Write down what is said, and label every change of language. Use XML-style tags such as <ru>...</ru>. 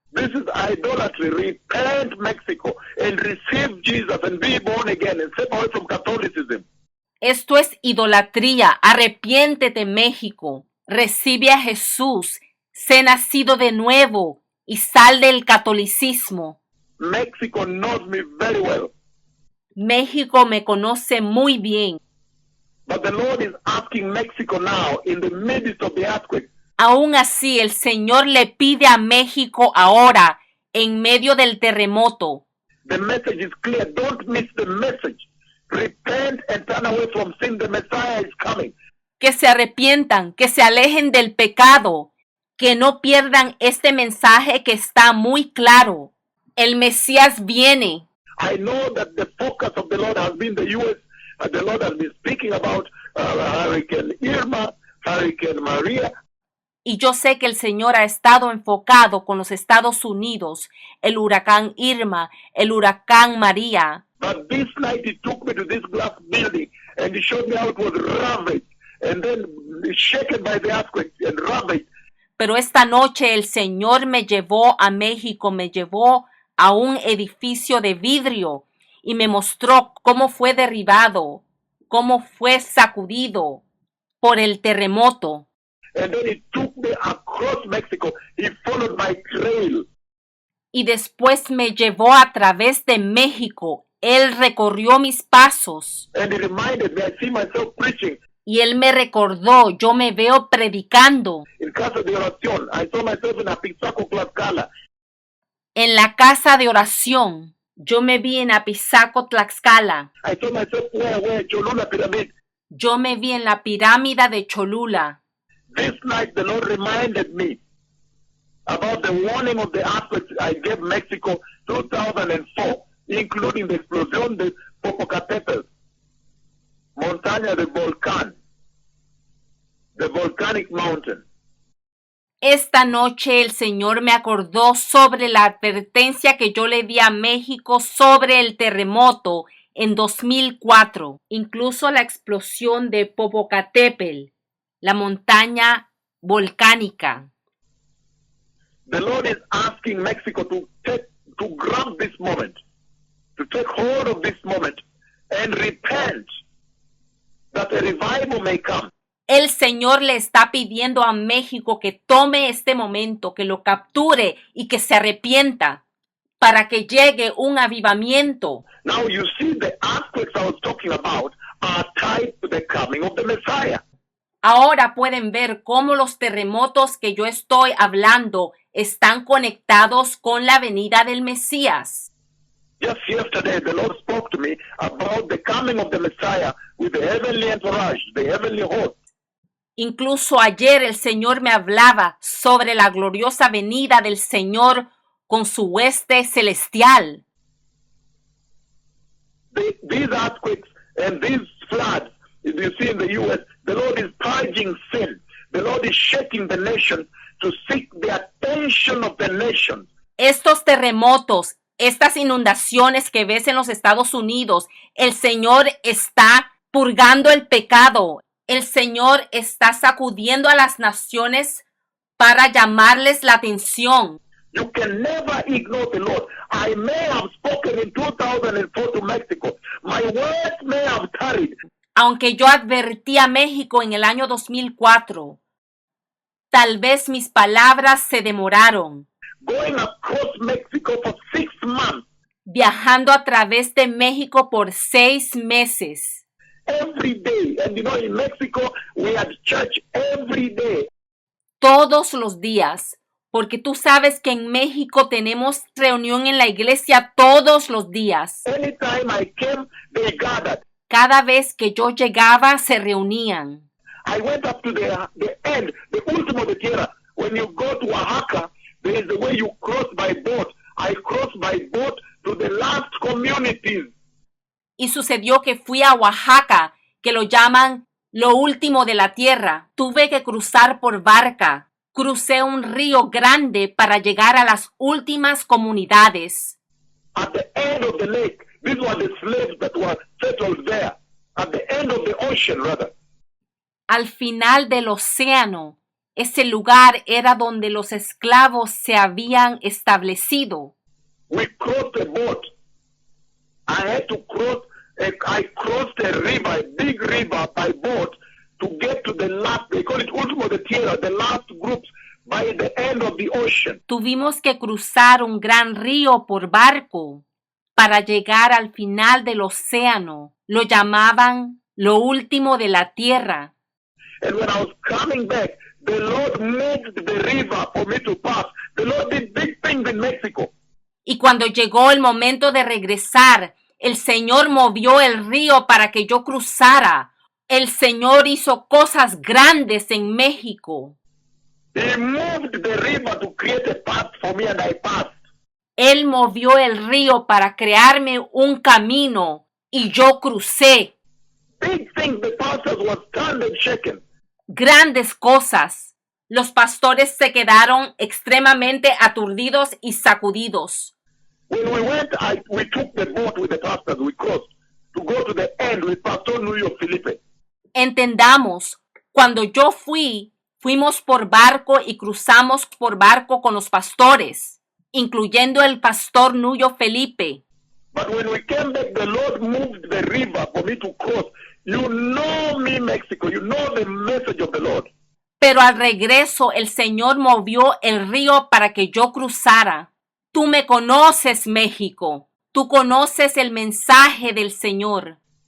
<en>This is idolatry. Repent, Mexico, and receive Jesus and be born again and step away from Catholicism.</en> <es>Esto es idolatría. Arrepiéntete, México. Recibe a Jesús. Sé nacido de nuevo y sal del catolicismo.</es> <en>Mexico knows me very well.</en> <es>México me conoce muy bien.</es> <en>But the Lord is asking Mexico now, in the midst of the earthquake,</en> <es>Aún así, el Señor le pide a México ahora, en medio del terremoto.</es> <en>the message is clear. Don't miss the message. Repent and turn away from sin. The Messiah is coming.</en> <es>Que se arrepientan, que se alejen del pecado, que no pierdan este mensaje que está muy claro. El Mesías viene.</es> <en>I know that the focus of the Lord has been the U.S. The Lord has been speaking about Hurricane Irma, Hurricane Maria,</en> <es>Y yo sé que el Señor ha estado enfocado con los Estados Unidos, el huracán Irma, el huracán María.</es> <en>but this night he took me to this glass building and he showed me how it was ravaged and then shaken by the earthquake and ravaged.</en> <es>Pero esta noche el Señor me llevó a México, me llevó a un edificio de vidrio y me mostró cómo fue derribado, cómo fue sacudido por el terremoto.</es> <en>And then he took me across Mexico. He followed my trail.</en> <es>Y después me llevó a través de México. Él recorrió mis pasos</es> <en>And he reminded me, I see myself preaching</en> <es>y él me recordó, yo me veo predicando</es> <en>in Casa de Oración. I saw myself in Apizaco, Tlaxcala.</en> <es>en la casa de oración. Yo me vi en Apizaco, Tlaxcala.</es> <en>I saw myself where Cholula Pyramid.</en> <es>Yo me vi en la pirámide de Cholula.</es> <en>This night the Lord reminded me about the warning of the earthquakes I gave Mexico 2004, including the explosion de Popocatépetl,</en> <es>montaña del volcán,</es> <en>the volcanic mountain.</en> <es>Esta noche el Señor me acordó sobre la advertencia que yo le di a México sobre el terremoto en 2004, incluso la explosión de Popocatépetl, la montaña volcánica.</es> <en>The Lord is asking Mexico to grab this moment, to take hold of this moment and repent that a revival may come.</en> <es>El Señor le está pidiendo a México que tome este momento, que lo capture y que se arrepienta para que llegue un avivamiento.</es> <en>Now you see the earthquakes I was talking about are tied to the coming of the Messiah.</en> <es>Ahora pueden ver cómo los terremotos que yo estoy hablando están conectados con la venida del Mesías.</es> <en>Just yesterday, the Lord spoke to me about the coming of the Messiah with the heavenly entourage, the heavenly host.</en> <es>Incluso ayer el Señor me hablaba sobre la gloriosa venida del Señor con su hueste celestial.</es> <en>These earthquakes and these floods, as you see in the U.S., the Lord is purging sin. The Lord is shaking the nations to seek the attention of the nations.</en> <es>Estos terremotos, estas inundaciones que ves en los Estados Unidos, el Señor está purgando el pecado. El Señor está sacudiendo a las naciones para llamarles la atención.</es> <en>You can never ignore the Lord. I may have spoken in 2004 to Mexico. My words may have tarried.</en> <es>Aunque yo advertí a México en el año 2004, tal vez mis palabras se demoraron.</es> <en>Going across Mexico for 6 months.</en> <es>Viajando a través de México por 6 meses.</es> <en>Every day. And you know, in Mexico, we had church every day.</en> <es>Todos los días. Porque tú sabes que en México tenemos reunión en la iglesia todos los días.</es> <en>Anytime I came, they gathered.</en> <es>Cada vez que yo llegaba, se reunían.</es> <en>I went up to the end, the</en> <es>último de tierra.</es> <en>When you go to Oaxaca, there is the way you cross by boat. I crossed by boat to the last communities.</en> <es>Y sucedió que fui a Oaxaca, que lo llaman lo último de la tierra. Tuve que cruzar por barca. Crucé un río grande para llegar a las últimas comunidades.</es> <en>At the end of the lake, these were the slaves that were settled there. At the end of the ocean, rather.</en> <es>Al final del océano, ese lugar era donde los esclavos se habían establecido.</es> <en>We crossed a boat. I had to cross, I crossed a river, a big river by boat to get to the last, they call it Último de Tierra, the last groups by the end of the ocean.</en> <es>Tuvimos que cruzar un gran río por barco para llegar al final del océano. Lo llamaban lo último de la tierra.</es> <en>And when I was coming back, the Lord moved the river for me to pass. The Lord did big things in Mexico.</en> <es>Y cuando llegó el momento de regresar, el Señor movió el río para que yo cruzara. El Señor hizo cosas grandes en México.</es> <en>He moved the river to create a path for me and I passed.</en> <es>Él movió el río para crearme un camino y yo crucé.</es> <en>Big things, the pastors were stunned and shaken.</en> <es>grandes cosas. Los pastores se quedaron extremadamente aturdidos y sacudidos.</es> <en>When we went, we took the boat with the pastors. We crossed to go to the end with Pastor Nuyo Felipe.</en> <es>Entendamos, cuando yo fuimos por barco y cruzamos por barco con los pastores, incluyendo el pastor Nuyo Felipe.</es> <en>But when we came back, the Lord moved the river for me to cross. You know me, Mexico. You know the message of the Lord.</en> <es>Pero al regreso el Señor movió el río para que yo cruzara. Tú me conoces, México. Tú conoces el mensaje del Señor.</es>